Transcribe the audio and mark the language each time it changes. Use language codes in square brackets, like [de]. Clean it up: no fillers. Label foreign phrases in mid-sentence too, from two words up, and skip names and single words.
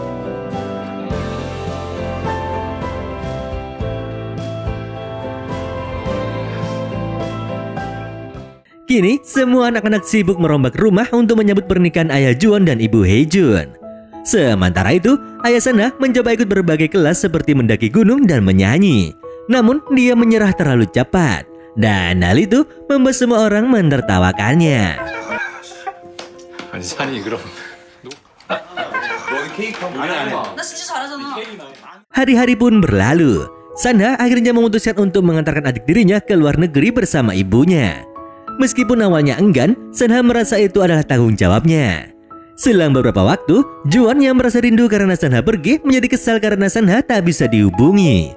[id] Kini, semua anak-anak sibuk merombak rumah untuk menyambut pernikahan ayah Juwon dan ibu Haejun. Sementara itu, ayah Sanha mencoba ikut berbagai kelas seperti mendaki gunung dan menyanyi. Namun, dia menyerah terlalu cepat. Dan hal itu membuat semua orang menertawakannya. [ko] 아니 산이 그럼 너 케이크 한번 나 진짜 잘하잖아. [id] Hari-hari pun berlalu. Sanha akhirnya memutuskan untuk mengantarkan adik dirinya ke luar negeri bersama ibunya. Meskipun awalnya enggan, Sanha merasa itu adalah tanggung jawabnya. Selang beberapa waktu, Juwon yang merasa rindu karena Sanha pergi menjadi kesal karena Sanha tak bisa dihubungi.